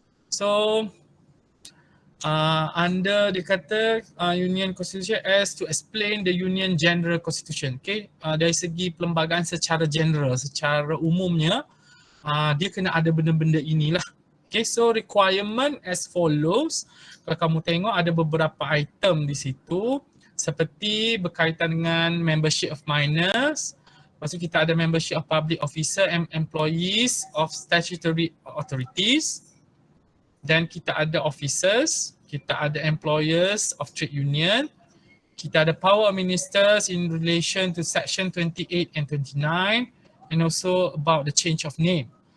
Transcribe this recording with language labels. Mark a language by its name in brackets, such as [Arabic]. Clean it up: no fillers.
[English] So under [Malay] dia kata [English] union constitution as to explain the union general constitution. [Malay] Okay, dari segi perlembagaan secara general, secara umumnya dia kena ada benda-benda inilah. [English] Okay, so requirement as follows. [Malay] Kalau kamu tengok ada beberapa item di situ seperti berkaitan dengan [English] membership of minors. [Malay] Lepas tu kita ada [English] membership of public officer and employees of statutory authorities. [Malay] Dan kita ada officers, kita ada [English] employers of trade union, [Malay] kita ada [English] power of ministers in relation to section 28 and 29 and also about the change of name.